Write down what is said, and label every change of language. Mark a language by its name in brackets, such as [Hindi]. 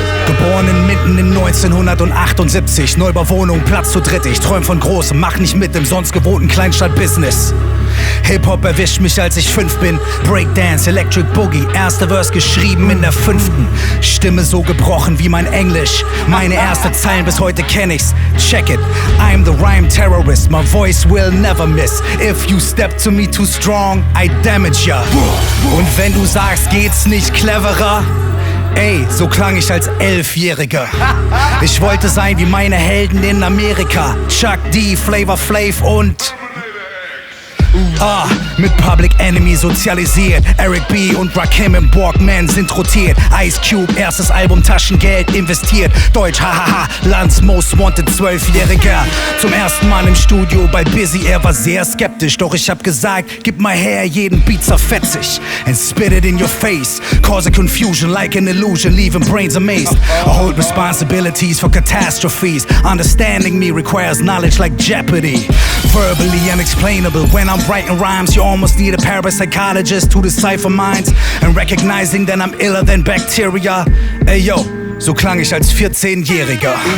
[German] Geboren mitten in 1978, Neubauwohnung, Platz zu dritt. Ich träum von Großem, mach nicht mit im sonst gewohnten Kleinstadt-Business. Hip-Hop erwischt mich, als ich 5 bin. Breakdance, Electric Boogie, erster Verse geschrieben in der 5. Stimme so gebrochen wie mein Englisch. Meine erste Zeilen bis heute kenn ich's. [English] Check it, I'm the rhyme terrorist. My voice will never miss. If you step to me too strong, I damage ya. [German] Und wenn du sagst, geht's nicht cleverer? Ey, so klang ich als 11-Jähriger. Ich wollte sein wie meine Helden in Amerika. Chuck D, Flavor Flav und... mit Public Enemy sozialisiert. Eric B. und Rakim im Walkman sind rotiert. Ice Cube, erstes Album, Taschengeld investiert. Deutsch, hahaha, Lands Most Wanted 12-Jähriger. Zum ersten Mal im Studio bei Busy, er war sehr skeptisch. Doch ich hab gesagt, gib mal her, jeden Beat zerfetzig. [English] And spit it in your face. Cause a confusion like an illusion, leaving brains amazed. I hold responsibilities for catastrophes. Understanding me requires knowledge like Jeopardy. Verbally unexplainable when I'm writing rhymes, you almost need a parapsychologist to decipher minds. And recognizing that I'm iller than bacteria. [German] Ey yo, so klang ich als 14-Jähriger.